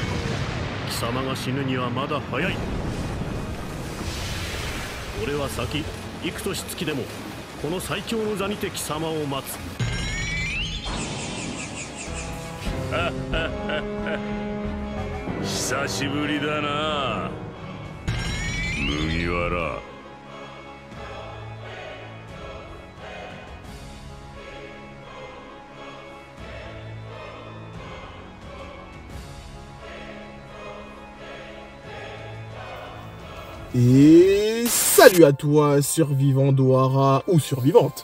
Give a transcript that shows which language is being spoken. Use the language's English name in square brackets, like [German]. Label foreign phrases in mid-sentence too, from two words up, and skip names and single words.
[Japanese] 貴様が死ぬにはまだ早い。俺は先幾年月でもこの最強の座にて貴様を待つ。久しぶりだな麦わら。 [French] Et salut à toi, survivant d'Ohara ou survivante.